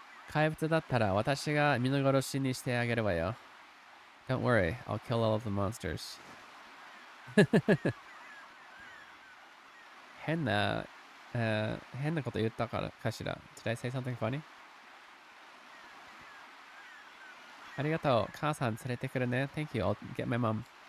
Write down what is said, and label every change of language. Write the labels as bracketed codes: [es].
[ja] 怪物だったら私が見殺しにしてあげるわよ. [en] Don't worry, I'll kill all of the monsters. [ja] 変なこと言ったからかしら. [en] Did I say something funny? [ja] ありがとう。母さん連れてくるね. [en] Thank you, I'll get my mom.